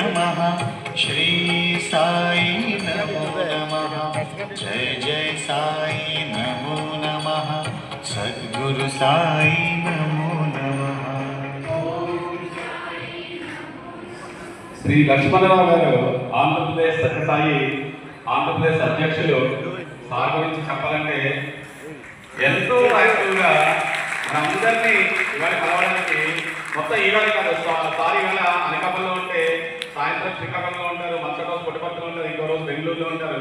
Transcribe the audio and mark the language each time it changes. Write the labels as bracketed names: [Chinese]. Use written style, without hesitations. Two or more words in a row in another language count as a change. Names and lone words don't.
[Sanskrit] नमः श्री साई नमो नमः जय जय साई नमो नमः सद्गुरु साई नमो नमः। [Telugu] శ్రీ లక్ష్మణరావు గారు ఆంధ్రప్రదేశ్ సత్యసాయి ఆంధ్రప్రదేశ్ అధ్యక్షులు సార్ గురించి చెప్పాలంటే ఎంతో యాక్టివ్గా మనందరినీ ఇవాళ కలవడానికి మొత్తం ఈవేళ కాదు సార్ ఇవాళ అనకాపల్లిలో ఉంటే సాయంత్రం శ్రీకాకుళంలో ఉంటారు, మరుసటి రోజు పుట్టపర్తిలో ఉంటారు, ఇంకో రోజు బెంగళూరులో ఉంటారు.